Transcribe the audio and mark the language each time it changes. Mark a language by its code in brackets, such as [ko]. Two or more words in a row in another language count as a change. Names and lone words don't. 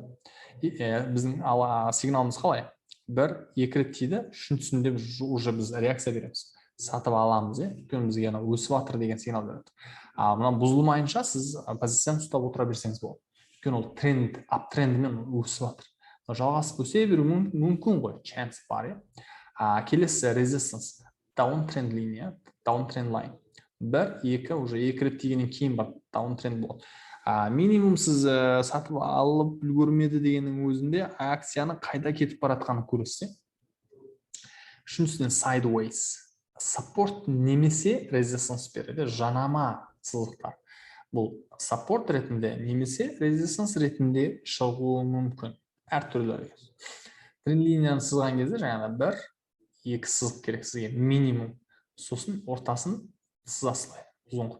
[kk] Біздің сигналымыз қалай? 1-2 рет тиді, үшіншісінде уже біз реакция береміз. Сатып аламыз, өйткені бізге өсіп жатыр деген сигнал береді. Мына бұзылмайынша сіз позицияны ұстап отыра берсеңіз болады. Өйткені ол тренд, аптрендімен өсіп жатыр. Жалғасып өсе беру мүмкін ғой, chance бар. Келесі resistance, downtrend линия, [en] downtrend line. [kk] 1-2 уже 2 рет тигеннен кейін бар downtrend болады. Минимум сіз сатып алып үлгермеді дегеннің өзінде акцияны қайда кетіп баратқанын көресіз. Үшіншіден sideways, support немесе resistance береді, жанама сызықтар. Бұл support ретінде немесе resistance ретінде шығуы мүмкін. Әртүрлі. Тренд линияны сызған кезде жаңағыда 1-2 сызық керек сізге минимум. Сосын ортасын сызасылай, ұзын.